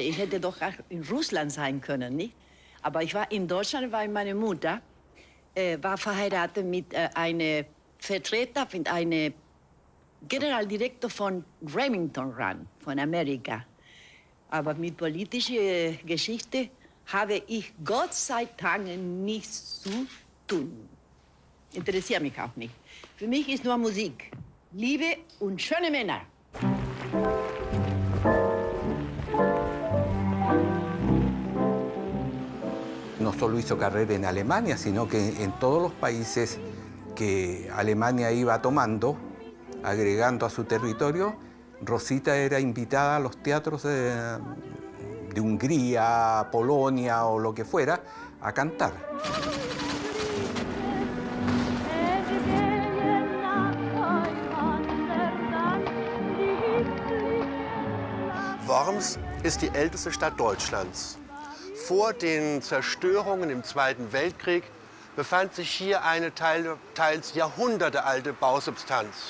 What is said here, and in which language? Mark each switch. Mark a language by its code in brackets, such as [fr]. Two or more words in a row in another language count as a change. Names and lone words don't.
[de] Ich hätte doch auch in Russland sein können, nicht? Aber ich war in Deutschland, weil meine Mutter war verheiratet mit einem Vertreter, mit einem Generaldirektor von Remington Run, von Amerika. Aber mit politischer Geschichte habe ich Gott sei Dank nichts zu tun. Interessiert mich auch nicht. Für mich ist nur Musik, Liebe und schöne Männer. [es] No solo hizo carrera en Alemania, sino que en todos los países que Alemania iba tomando, agregando a su territorio, Rosita era invitada a los teatros de Hungría, Polonia o lo que fuera, a cantar. [de] Worms ist die älteste Stadt Deutschlands. Vor den Zerstörungen im Zweiten Weltkrieg befand sich hier eine teils jahrhundertealte Bausubstanz.